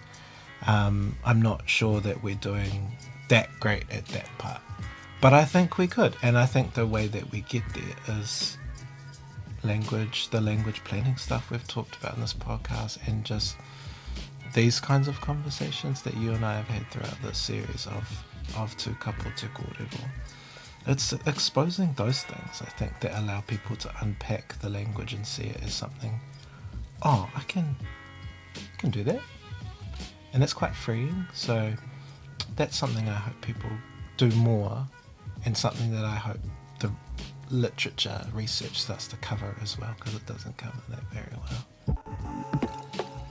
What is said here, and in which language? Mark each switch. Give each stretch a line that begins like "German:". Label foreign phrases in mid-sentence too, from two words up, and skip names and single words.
English: I'm not sure that we're doing that great at that part, but I think we could, and I think the way that we get there is the language planning stuff we've talked about in this podcast, and just these kinds of conversations that you and I have had throughout this series of
Māori: tūkapo te kōrero.
English: It's exposing those things, I think, that allow people to unpack the language and see it as something, oh, I can do that, and that's quite freeing. So that's something I hope people do more, and something that I hope the literature research starts to cover as well, because it doesn't cover that very well.